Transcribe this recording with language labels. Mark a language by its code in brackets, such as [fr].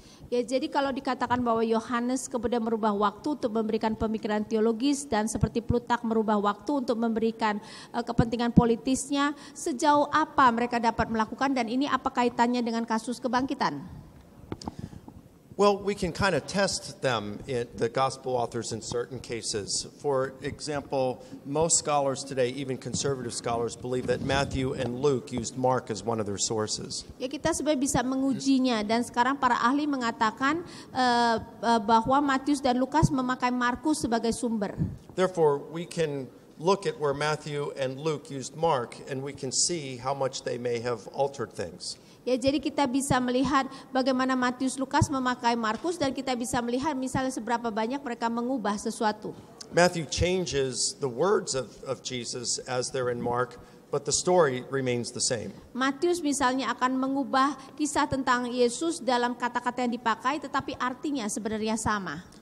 [id] Ya, jadi kalau dikatakan bahwa Yohanes kemudian merubah waktu untuk memberikan pemikiran teologis dan seperti Plutarch merubah waktu untuk memberikan kepentingan politisnya, sejauh apa mereka dapat melakukan dan ini apa kaitannya dengan kasus kebangkitan? [en] Well, we can kind of test them, the gospel authors, in certain cases. For example, most scholars today, even conservative scholars, believe that Matthew and Luke used Mark as one of their sources. [id] Ya, kita sebenarnya bisa mengujinya dan sekarang para ahli mengatakan bahwa Matius dan Lukas memakai Markus sebagai sumber. [en] Therefore, we can look at where Matthew and Luke used Mark, and we can see how much they may have altered things. [id] Ya, jadi kita bisa melihat bagaimana Matius Lukas memakai Markus dan kita bisa melihat misalnya seberapa banyak mereka mengubah sesuatu. [en] Matthew changes the words of Jesus as they're in Mark, but the story remains the same. [id] Matius misalnya akan mengubah kisah tentang Yesus dalam kata-kata yang dipakai tetapi artinya sebenarnya sama.